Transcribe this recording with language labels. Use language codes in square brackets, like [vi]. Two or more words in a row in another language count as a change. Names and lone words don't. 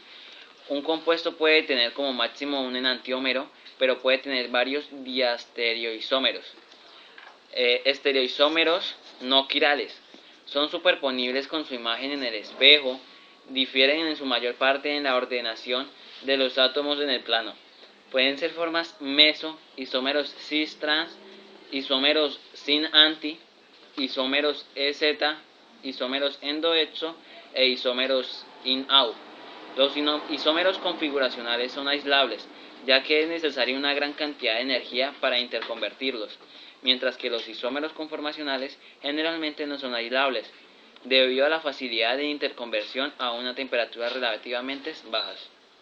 [es] Un compuesto puede tener como máximo un enantiómero, pero puede tener varios diastereoisómeros. Estereoisómeros no quirales. Son superponibles con su imagen en el espejo, difieren en su mayor parte en la ordenación de los átomos en el plano. Pueden ser formas meso, isómeros cis-trans, isómeros sin-anti, isómeros EZ, isómeros endo-exo e isómeros in-out. Los isómeros configuracionales son aislables, ya que es necesaria una gran cantidad de energía para interconvertirlos, mientras que los isómeros conformacionales generalmente no son aislables, debido a la facilidad de interconversión a una temperatura relativamente bajas.